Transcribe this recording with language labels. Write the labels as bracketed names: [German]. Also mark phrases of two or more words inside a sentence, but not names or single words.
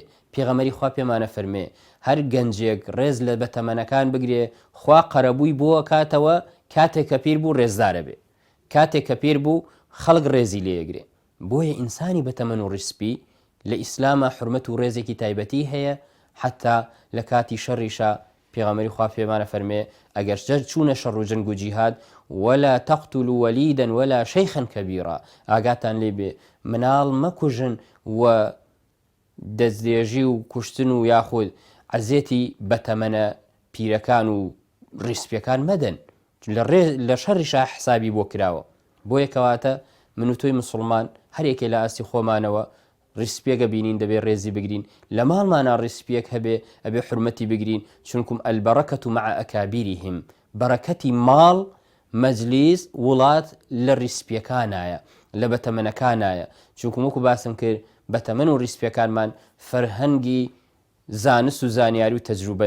[Central Kurdish] پێغەمبەری خوا پێمانە فەرمێ هەر گەنجێک ڕێز لە بەتەمەنەکان بگرێ خوا قەرەبووی بۆ کاتەوە کاتێک کە پیر بوو ڕێزدارە بێ، کاتێک کە پیر بوو خەڵک ڕێزی لێگرێ. بۆیە ئینسانی بەتەمەن و ڕیسپی لە ئیسلامە حورمەت و ڕێزێکی تایبەتی هەیە، حتا لە کاتی شەڕیشا پێغەمبەری خوا پێمانە فەرمێ ئەگەر چوونە شەڕ و جەنگ و جیهاد [Arabic] ولا تقتلوا وليدا ولا شيخا كبيرا، [Central Kurdish] ئاگاتان لێ بێ مناڵ مەکوژن و دەستدێژی و کوشتن و یاخود عەزێتی بەتەمەنە پیرەکان و ڕیسپیەکان مەدەن، لە شەڕیشا حسابی بۆ کراوە. بۆیە کەواتە من و تۆی مسڵمان هەرێکێ لە ئاستی خۆمانەوە ڕیسپیەکە بینین دەبێ ڕێزی بگرین، لە ماڵمانە ڕیسپیەک هەبێ ئەبێ حورمەتی بگرین، چونکم [Arabic] البەرەکەت مع ئەکابیرهم، [Central Kurdish] بەرەکەتی ماڵ مەجلیس وڵات لە ڕیسپیەکانایە لە بەتەمەنەکانایە، چونکم وەکو باسم کرد بەتەمەن و ڕیسپیەکانمان فەرهەنگی زانست و زانیاری و تەجروبەن.